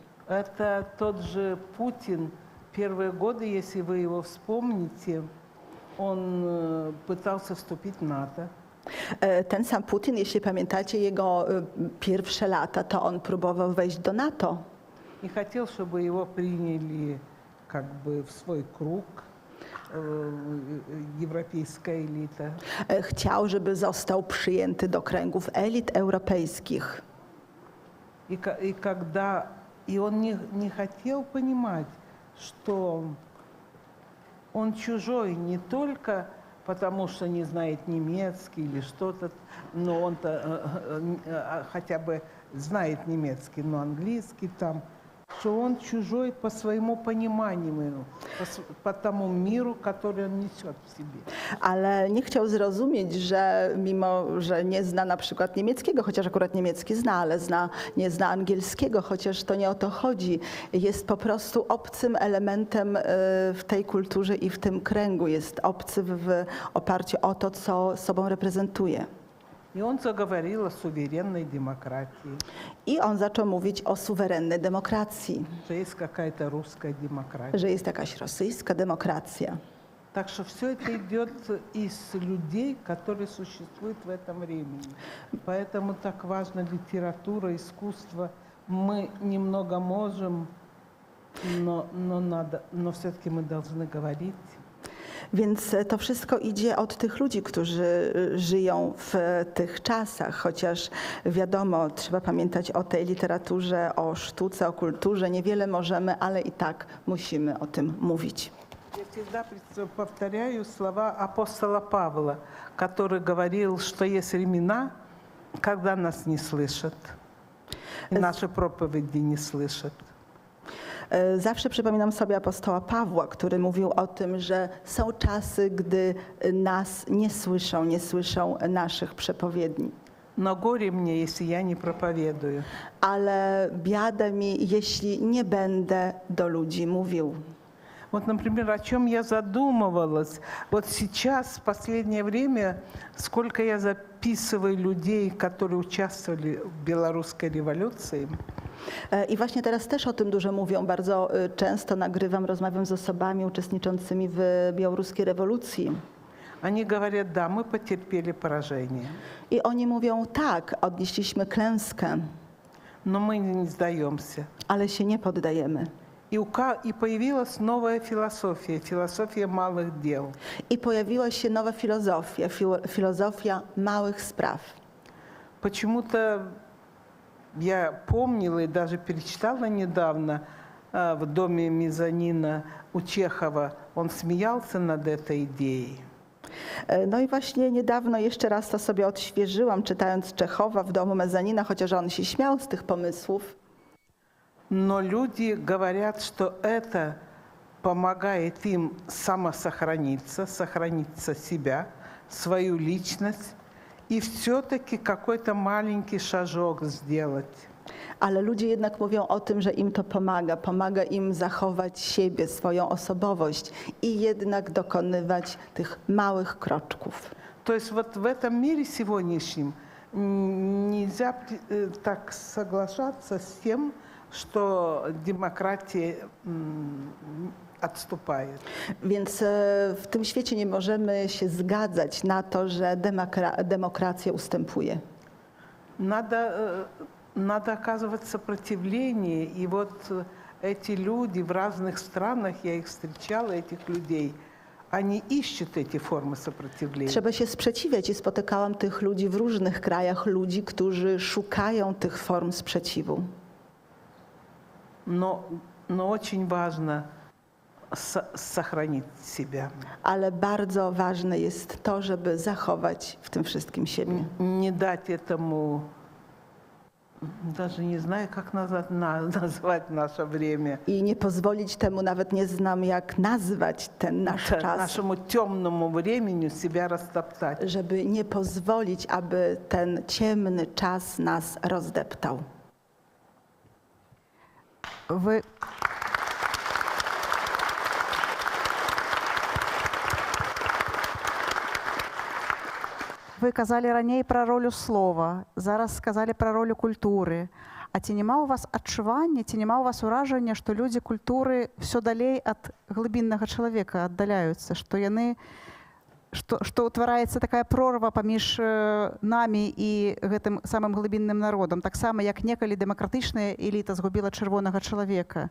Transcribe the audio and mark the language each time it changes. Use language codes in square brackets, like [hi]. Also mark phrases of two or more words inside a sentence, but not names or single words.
[ru] Это тот же Путин. Первые годы, если вы его вспомните, Он пытался вступить в НАТО. [pl] Ten sam Putin, jeśli pamiętacie jego pierwsze lata, to on próbował wejść do NATO [ru] И хотел, чтобы его приняли как бы в свой круг, европейская элита. [pl] Chciał, żeby został przyjęty do kręgów elit europejskich. [ru] И он не хотел понимать, что он чужой не только потому, что не знает немецкий или что-то, но он-то хотя бы знает немецкий, но английский там, что он чужой по своему пониманию, по тому миру, который он несет в себе. [pl] Ale nie chciał zrozumieć, że mimo, że nie zna na przykład niemieckiego, chociaż akurat niemiecki zna, ale nie zna angielskiego, chociaż to nie o to chodzi. Jest po prostu obcym elementem w tej kulturze i w tym kręgu. Jest obcy w oparciu o to, co sobą reprezentuje. [ru] И он заговорил о суверенной демократии, [pl] I on zaczął mówić o suwerennej demokracji, [ru] что есть какая-то русская демократия. [pl] że jest jakaś rosyjska demokracja. [ru] Так что все это идет из людей, которые существуют в этом времени. Поэтому так важна литература, искусство. Мы немного можем, но все-таки мы должны говорить. [pl] Więc to wszystko idzie od tych ludzi, którzy żyją w tych czasach, chociaż wiadomo, trzeba pamiętać o tej literaturze, o sztuce, o kulturze. Niewiele możemy, ale i tak musimy o tym mówić. [ru] Я всегда повторяю слова апостола Павла, который говорил, что есть времена, когда нас не слышат, и наши проповеди не слышат. [pl] Zawsze przypominam sobie apostoła Pawła, który mówił o tym, że są czasy, gdy nas nie słyszą naszych przepowiedni. [ru] Но горе мне, если я не проповедую. [pl] Ale biada mi, jeśli nie będę do ludzi mówił. [ru] Вот, например, о чем я задумывалась. Вот сейчас, в последнее время, сколько я записываю людей, которые участвовали в белорусской революции. [pl] I właśnie teraz też o tym dużo mówią. Bardzo często nagrywam, rozmawiam z osobami uczestniczącymi w białoruskiej rewolucji. [ru] Они говорят, да, мы потерпели поражение, [pl] I oni mówią, tak, odnieśliśmy klęskę, [ru] но мы не сдаемся. [pl] ale się nie poddajemy. [ru] И появилась новая философия, философия малых дел. [pl] I pojawiła się nowa filozofia, filozofia małych spraw. [ru] Почему-то я помнила и даже перечитала недавно в доме мезонина у Чехова. Он смеялся над этой идеей. [pl] No i właśnie niedawno jeszcze raz to sobie odświeżyłam, czytając Czechowa w domu mezanina, chociaż on się śmiał z tych pomysłów. [ru] Но люди говорят, что это помогает им самосохраниться, сохранить себя, свою личность и все-таки какой-то маленький шажок сделать. [pl] Ale ludzie jednak mówią o tym, że im to pomaga im zachować siebie, swoją osobowość i jednak dokonywać tych małych kroczków. [ru] То есть вот в этом мире сегодняшнем нельзя так соглашаться с тем, что демократия отступает. [pl] Więc w tym świecie nie możemy się zgadzać na to, że demokracja ustępuje. [ru] Надо оказывать сопротивление. И вот эти люди в разных странах, я их встречала, этих людей, они ищут эти формы сопротивления. [pl] Trzeba się sprzeciwiać i spotykałam tych ludzi w różnych krajach, ludzi, którzy szukają tych form sprzeciwu. [ru] Но очень важно сохранить себя. [pl] Ale bardzo ważne jest to, żeby zachować w tym wszystkim siebie. [ru] Не дать этому, даже не знаю, как назвать наше время. [pl] I nie pozwolić temu, nawet nie znam jak nazwać ten nasz czas, [ru] Нашему темному времени себя растоптать. [pl] żeby nie pozwolić, aby ten ciemny czas nas rozdeptał. [be] Вы казалі раней пра ролю слова, зараз сказалі пра ролю культуры. А ці няма ў вас адчування, ці няма ў вас уражання, што людзі культуры ўсё далей ад глыбіннага чалавека аддаляюцца, што яны што ўтвараецца такая прорва паміж намі і гэтым самым глыбінным народам, таксама як некалі дэмакратычная эліта згубіла чырвонага чалавека.